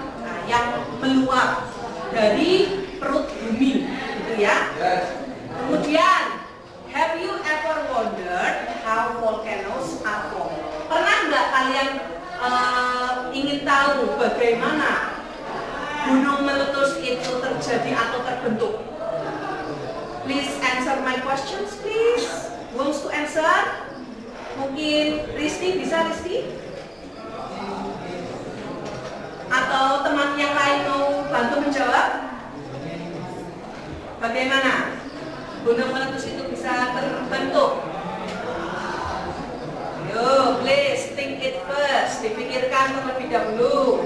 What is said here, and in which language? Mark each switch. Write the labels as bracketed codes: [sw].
[id] Nah, yang meluap dari perut bumi gitu ya. [en] Kemudian, have you ever wondered how volcanoes are formed? [id] Pernah nggak kalian ingin tahu bagaimana gunung meletus itu terjadi atau terbentuk? [en] Please answer my questions, please. Wants to answer? [id] Mungkin Risti, bisa Risti? Atau teman yang lain mau bantu menjawab? Bagaimana gunung meletus itu bisa terbentuk? [en] Yo, please think it first. [id] Dipikirkan terlebih dahulu.